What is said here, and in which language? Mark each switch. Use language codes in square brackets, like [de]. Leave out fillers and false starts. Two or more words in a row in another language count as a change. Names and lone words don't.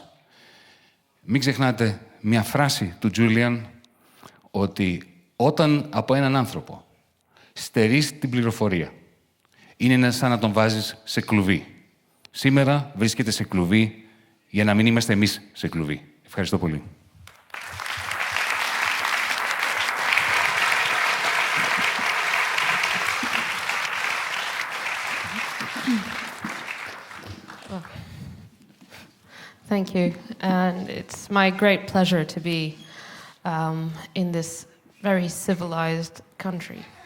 [el] Μην ξεχνάτε μια φράση του Τζούλιαν, ότι όταν από έναν άνθρωπο στερείς την πληροφορία, είναι σαν να τον βάζεις σε κλουβί. Σήμερα βρίσκεται σε κλουβί για να μην είμαστε εμείς σε κλουβί. Ευχαριστώ πολύ. [en] Thank you. And it's my great pleasure to be in this very civilized country.